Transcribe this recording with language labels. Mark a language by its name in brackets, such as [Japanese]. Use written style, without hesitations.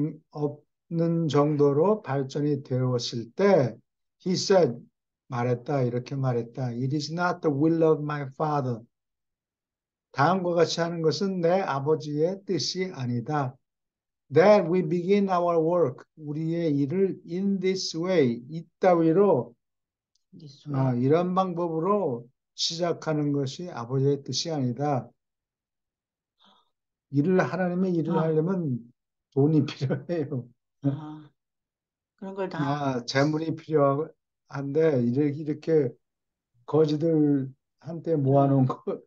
[Korean] 없는 정도로 발전이 되었을 때, [English] he said, [Korean] 말했다, 이렇게 말했다. [English] It is not the will of my father. [Korean] 다음과 같이 하는 것은 내 아버지의 뜻이 아니다. [English] That we begin our work. [Korean] 우리의 일을 [English] in this way. [Korean] 이따위로, [English] This way. [Korean] 이런 방법으로 시작하는 것이 아버지의 뜻이 아니다. 하나님의 일을 아, 하려면 돈이 필요해요. 아, 그런 걸 다 재물이 필요한데, 이렇게 거지들한테 모아놓은 거,